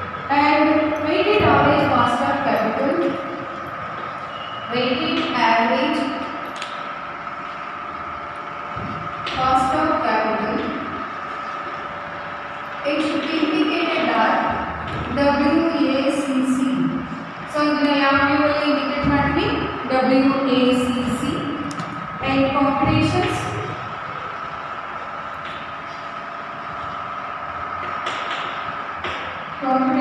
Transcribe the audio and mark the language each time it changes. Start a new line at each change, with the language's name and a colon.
English: And weighted average cost of capital. Weighted average cost of capital. It should be indicated at WACC.
Kannada: So ಇದನ್ನ ಯಾವ ವೇಯಲ್ಲಿ indicate ಮಾಡ್ತೀವಿ WACC.
English: and computations and